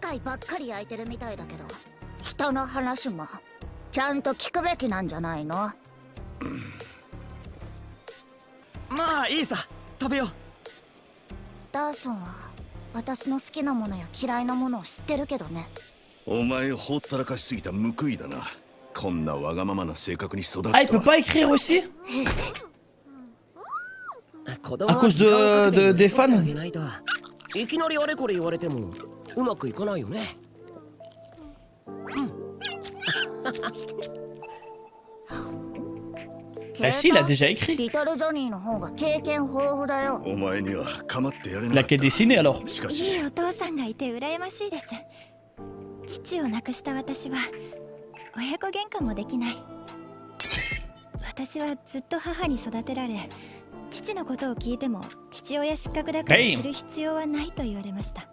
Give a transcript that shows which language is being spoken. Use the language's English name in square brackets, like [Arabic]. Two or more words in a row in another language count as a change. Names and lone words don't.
[Japanese] せっかいばっかり焼いてるみたいだけど、人の話もちゃんと聞くべきなんじゃないの？まあいいさ、食べよう。ダーソンは私の好きなものや嫌いなものを知ってるけどね。お前ほったらかしすぎた報いだな。こんなわがままな性格に育つと [French] Ah, il peut [Japanese] は。 [French] pas écrire aussi? [Japanese] 子供は [French] À cause [Japanese] 時間をかけて [French] des [Japanese] 寄り添ってあ [French] fans [Japanese] げないといきなりあれこれ言われてもうまくいかないよね。 [French] Bah si, il a déjà écrit. [Japanese] リトルジョニーの方が経験豊富だよ。お前には構ってやれ [French] Il [Japanese] な [French] a [Japanese] かっ [French] qu'à dessiner alors. [Japanese] た。しかいいしお父さんがいて羨ましいです。父を亡くした私は親子喧嘩もできない。私はずっと母に育てられ、父のことを聞いても父親失格だから知る必要はないと言われました。